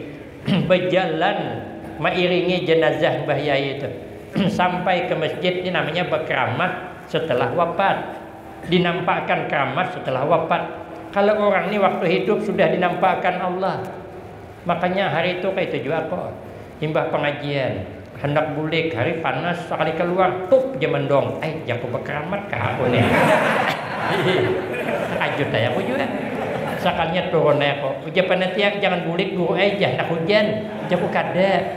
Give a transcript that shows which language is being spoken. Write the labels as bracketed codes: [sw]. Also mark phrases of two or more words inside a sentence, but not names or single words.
[id] Berjalan mengiringi jenazah Mbah Yai itu sampai ke masjid. Ini namanya berkeramat setelah wafat. Dinampakkan keramat setelah wafat. Kalau orang ini waktu hidup sudah dinampakkan Allah. [bjn] Makanya hari itu kayak itu juga kok. Himbah pengajian, hendak bulik, hari panas, sekali keluar, tup dia mendong. Jago berkeramat kah aku nih. Ajut aja aku juga. Sakalnya turun aku. Uja panitia jangan bulik guru aja, nak hujan. Jago kada.